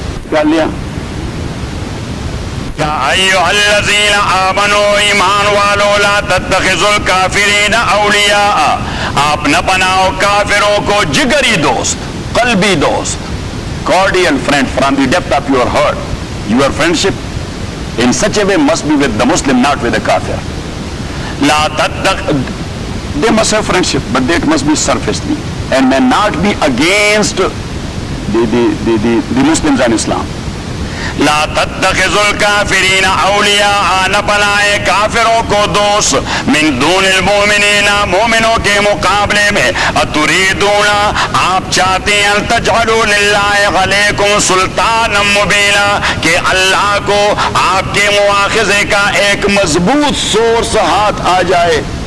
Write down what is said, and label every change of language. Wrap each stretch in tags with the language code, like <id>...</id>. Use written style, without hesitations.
<ur>کیا لیا؟</ur> <ar>یا ایھا الذین آمنوا,</ar> <ur>ایمان والو,</ur> <ar>لا تتخذوا الکافرین اولیاء,</ar> <ur>آپ نہ بناؤ کافروں کو جگری دوست, قلبی دوست,</ur> <en>cordial friend from the depth of your heart. Your friendship in such a way must be with the Muslim, not with the kafir.</en> <ar>لا تتخ</ar> <en>they must have friendship but that must be surfacely and may not be against the Muslims and Islam.</en> <ar>لا تتخذوا الكافرین اولیاء،</ar> <ur>نہ بنائے کافروں کو دوست،</ur> <ar>من دون المؤمنین،</ar> <ur>مومنوں کے مقابلے میں،</ur> <ar>اتریدون،</ar> <ur>آپ چاہتے ہیں،</ur> <ar>ان تجعلوا للہ علیکم سلطانا مبینا،</ar> <ur>کہ اللہ کو آپ کے مواخذے کا ایک مضبوط سورس ہاتھ آ جائے.</ur>